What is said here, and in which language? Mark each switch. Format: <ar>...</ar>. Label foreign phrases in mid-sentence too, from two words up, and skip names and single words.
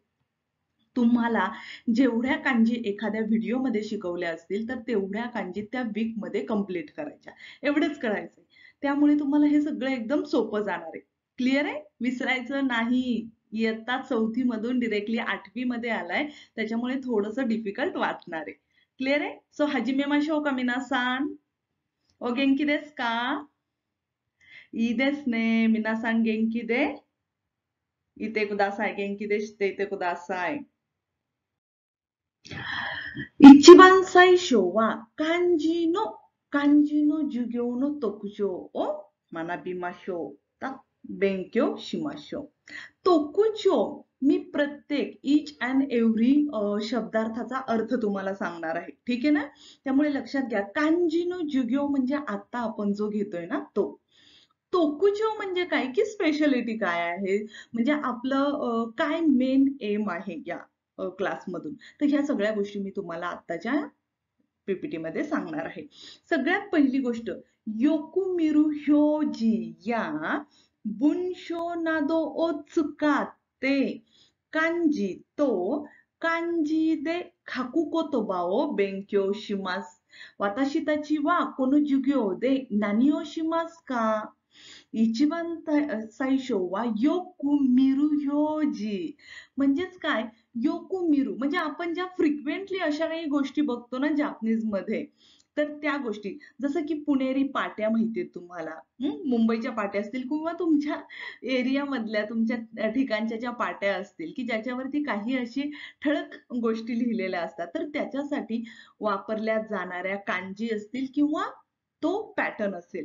<mr>तुम्हाला जेवढ्या कांजी एखाद्या व्हिडिओमध्ये शिकवल्या असतील तर तेवढ्या कांजी त्या वीक मध्ये कंप्लीट करायच्या. एवढंच करायचंय. त्यामुळे तुम्हाला हे सगळं एकदम सोपं जाणार आहे. क्लिअर आहे? विसरायचं नाही. इयत्ता 4थी मधून डिरेक्टली 8वी मध्ये आलाय, त्याच्यामुळे थोडंसं डिफिकल्ट वाटणार आहे. क्लिअर आहे?</mr> <ja>so 始めましょうか皆さん? お元気ですか? いいですね皆さん元気で? 言ってください元気ですって言ってください. 一番最初は漢字の授業の特徴を学びましょう。勉強しましょう。</ja> <mr>特徴 मी प्रत्येक</mr> <en>each and every</en> <mr>शब्दार्थाचा अर्थ तुम्हाला सांगणार आहे. ठीक आहे ना? त्यामुळे लक्षात घ्या,</mr> <ja>漢字の授業</ja> <mr>म्हणजे आता आपण जो घेतोय ना तो. तोकुचो म्हणजे काय की स्पेशालिटी काय आहे, म्हणजे आपलं काय</mr> <en>main aim</en> <mr>आहे या क्लासमधून. तर ह्या सगळ्या गोष्टी मी तुम्हाला आत्ताच्या पीपीटी मध्ये सांगणार आहे. सगळ्यात पहिली गोष्ट,</mr> <ja>よく見る表示や文書などを使って漢字と漢字で書く言葉を勉強します. 私たちはこの授業で何をしますか? 一番最初はよく見る表示.</ja> <mr>म्हणजेच काय,</mr> <ja>よく見る</ja> <mr>म्हणजे आपण ज्या फ्रिक्वेंटली अशा काही गोष्टी बघतो ना जापनीज मध्ये, तर त्या गोष्टी जसं की पुणेरी पाट्या माहितीये तुम्हाला, मुंबईच्या पाट्या असतील किंवा तुमच्या एरिया मधल्या तुमच्या ठिकाणच्या ज्या पाट्या असतील की ज्याच्यावरती काही अशी ठळक गोष्टी लिहिलेल्या असतात, तर त्याच्यासाठी वापरल्या जाणाऱ्या कांजी असतील किंवा तो पॅटर्न असेल.</mr>